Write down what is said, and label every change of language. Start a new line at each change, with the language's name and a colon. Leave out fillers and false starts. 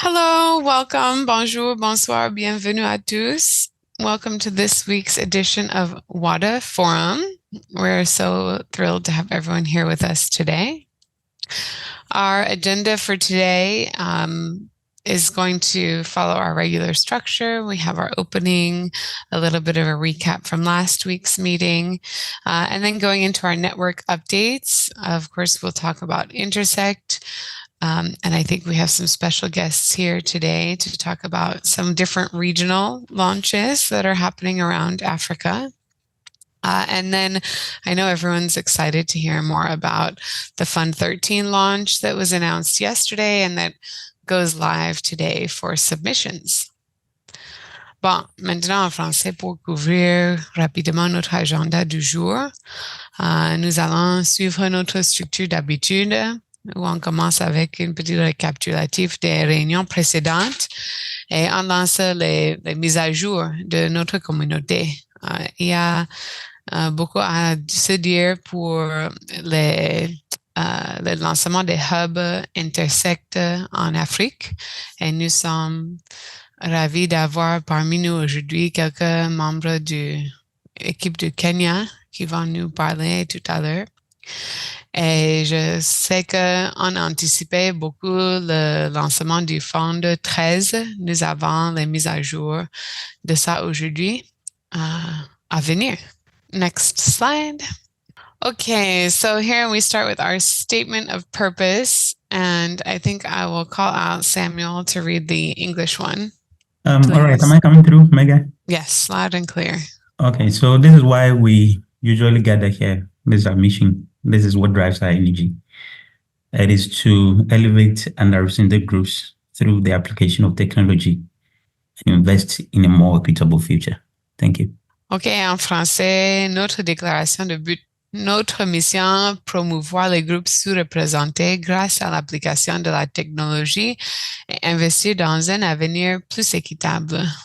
English: welcome,
French: bonjour, bonsoir, bienvenue à tous.
English: Welcome to this week's edition of Wada Forum. We're so thrilled to have everyone here with us today. Our agenda for today is going to follow our regular structure. We have our opening, a little bit of a recap from last week's meeting, and then going into our network updates. Of course, we'll talk about Intersect. And I think we have some special guests here today to talk about some different regional launches that are happening around Africa. And then I know everyone's excited to hear more about the Fund 13 launch that was announced yesterday and that goes live today for submissions.
French: Bon, maintenant en français pour couvrir rapidement notre agenda du jour. Nous allons suivre notre structure d'habitude, où on commence avec une petite récapitulatif des réunions précédentes et on lance les mises à jour de notre communauté. Il y a beaucoup à se dire pour le lancement des hubs Intersect en Afrique et nous sommes ravis d'avoir parmi nous aujourd'hui quelques membres de l'équipe du Kenya qui vont nous parler tout à l'heure. Et je sais qu'on anticipait beaucoup le lancement du Fond 13. Nous avons les mises à jour de ça aujourd'hui à venir.
English: Next slide. Okay, so here we start with our statement of purpose, and I think I will call out Samuel to read the English one. All right, am I coming through, Megan? Yes, loud and clear. Okay, so this is why we usually gather here. This is our mission. This is what drives our energy. It is to elevate underrepresented groups through the application of technology and invest in a more equitable future. Thank you.
French: OK, en français, notre déclaration de but. Notre mission, promouvoir les groupes sous-représentés grâce à l'application de la technologie et investir dans un avenir plus équitable.